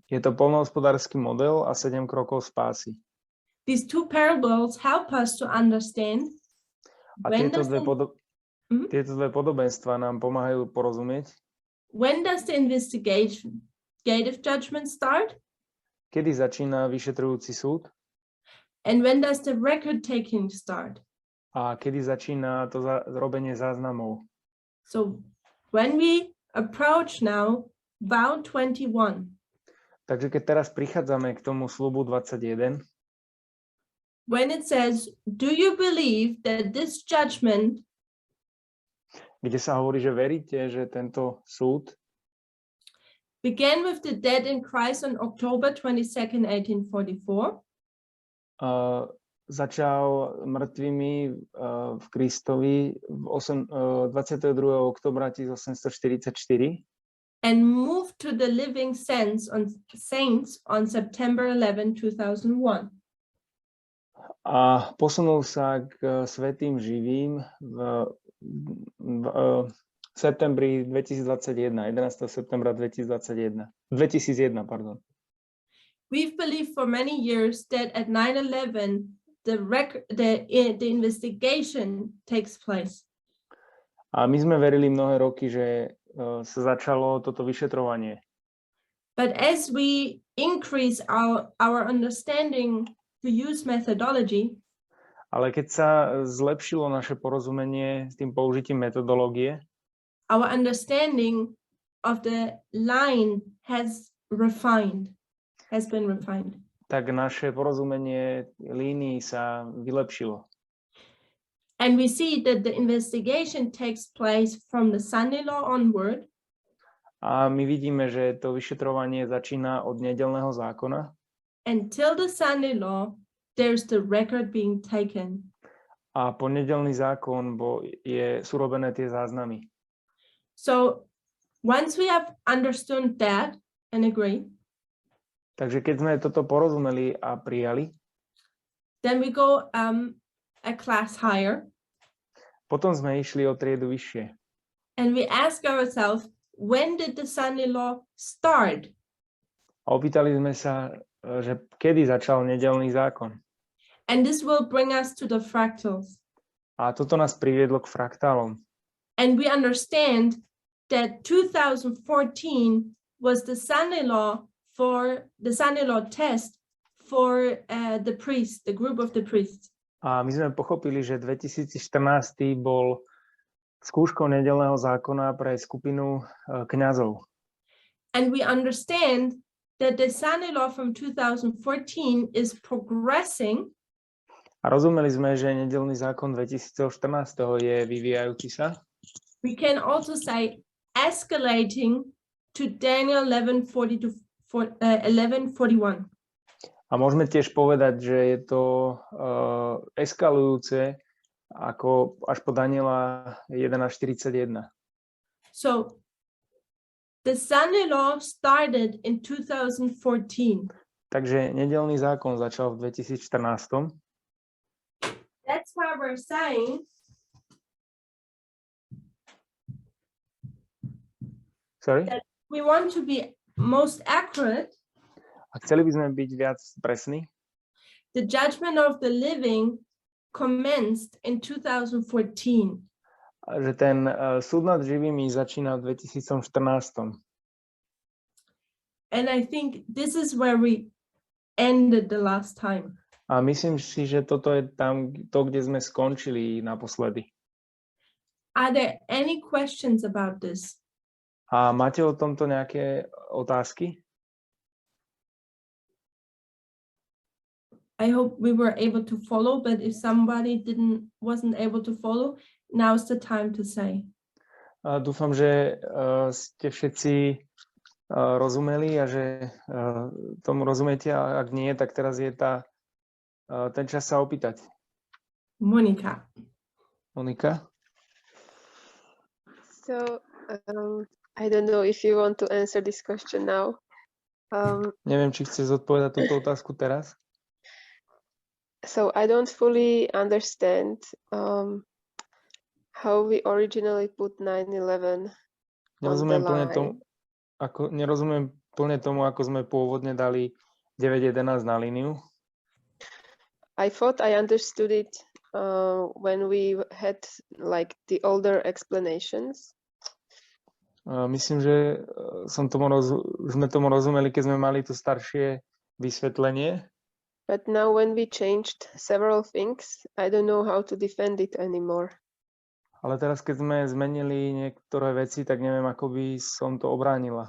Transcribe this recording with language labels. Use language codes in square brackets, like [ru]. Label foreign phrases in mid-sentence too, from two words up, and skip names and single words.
[sk] Je to poľnohospodársky model a 7 krokov spásy. [en] These two parables help us to understand [sk] A tieto dve podobenstva nám pomáhajú porozumieť, [en] when does the investigative judgment start, [sk] kedy začína vyšetrujúci súd [en] and when does the record taking start. [sk] a kedy začína to robenie záznamov. [en] So when we approach now vow 21, [sk] Takže keď teraz prichádzame k tomu sľubu 21, [en] when it says, do you believe that this judgment [sk] kde sa hovorí, že veríte, že tento súd [en] began with the dead in Christ on October 22nd, 1844, [sk] začal mŕtvými v Kristovi 22. oktobra 1844 [en] and moved to the living saints on September 11, 2001. [sk] A posunul sa k svätým živým v septembri 2001, 11. septembra 2001, pardon. [en] We've believed for many years that at 9/11 the investigation takes place. [sk] A my sme verili mnohé roky, že sa začalo toto vyšetrovanie. [en] But as we increase our understanding to use methodology, [sk] Ale keď sa zlepšilo naše porozumenie s tým použitím metodológie, [en] our understanding of the line has been refined. [sk] tak naše porozumenie línií sa vylepšilo. [en] And we see that the investigation takes place from the Sunday law onward. [sk] A my vidíme, že to vyšetrovanie začína od nedeľného zákona. [en] Until the Sunday law, there's the record being taken. [sk] A po nedeľný zákon sú robené tie záznamy. [en] So once we have understood that and agree, [sk] Takže keď sme toto porozumeli a prijali, [en] then we go a class higher. [sk] Potom sme išli o triedu vyššie. [en] And we ask ourselves, when did the Sunday law start? [sk] A opýtali sme sa, že kedy začal nedeľný zákon. [en] And this will bring us to the fractals. [sk] A toto nás priviedlo k fraktálom. [en] And we understand that 2014 was the Sunday law test for the priests, the group of the priests. [sk] A my sme pochopili, že 2014 bol skúškou nedeľného zákona pre skupinu kňazov. [en] And we understand that the Sunday law from 2014 is progressing. [sk] A rozumeli sme, že nedeľný zákon 2014 je vyvíjajúci sa. [en] We can also say escalating to Daniel 11:41. [sk] A môžeme tiež povedať, že je to eskalujúce ako až po Daniela 11:41. [en] So the Sunday law started in 2014. [sk] Takže nedeľný zákon začal v 2014. [en] That's why we're saying that we want to be most accurate. [sk] A chceli by sme byť viac presní. [en] The judgment of the living commenced in 2014. [sk] Že ten súd nad živými začína v 2014. [en] And I think this is where we ended the last time. [sk] A myslím si, že toto je tam to, kde sme skončili naposledy. [en] Are there any questions about this? [sk] A máte o tomto nejaké otázky? [en] I hope we were able to follow, but if somebody wasn't able to follow, now's the time to say. [sk] Dúfam, že ste všetci rozumeli a že tomu rozumiete, a ak nie, tak teraz je ten čas sa opýtať. Monika. Monika? [en] So I don't know if you want to answer this question now. [sk] Neviem, či chceš zodpovedať túto otázku teraz. [en] So I don't fully understand how we originally put 9/11 [sk] Nerozumiem [en] on the [sk] plne [en] line. [sk] tomu, nerozumiem plne tomu, ako sme pôvodne dali 9.11 na líniu. [en] I thought I understood it when we had like the older explanations. [sk] Myslím, že sme tomu rozumeli, keď sme mali to staršie vysvetlenie. [en] But now when we changed several things, I don't know how to defend it anymore. [sk] Ale teraz, keď sme zmenili niektoré veci, tak neviem, ako by som to obránila.